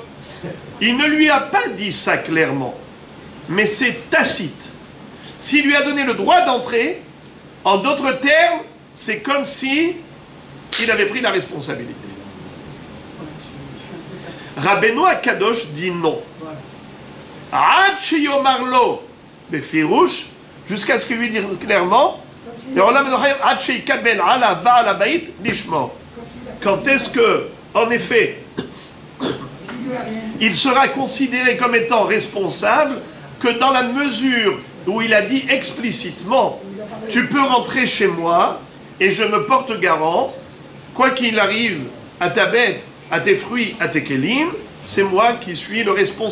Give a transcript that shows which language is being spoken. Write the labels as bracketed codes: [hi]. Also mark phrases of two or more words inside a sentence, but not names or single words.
[fr] Il ne lui a pas dit ça clairement, mais c'est tacite. S'il lui a donné le droit d'entrer, en d'autres termes, c'est comme si il avait pris la responsabilité. Rabbeinu Akadosh dit non. [he] עד שיאמר לו בפירוש, [fr] jusqu'à ce qu'il lui dise clairement, quand est-ce que, en effet, il sera considéré comme étant responsable que dans la mesure où il a dit explicitement « Tu peux rentrer chez moi et je me porte garant, quoi qu'il arrive à ta bête, à tes fruits, à tes kélim, c'est moi qui suis le responsable.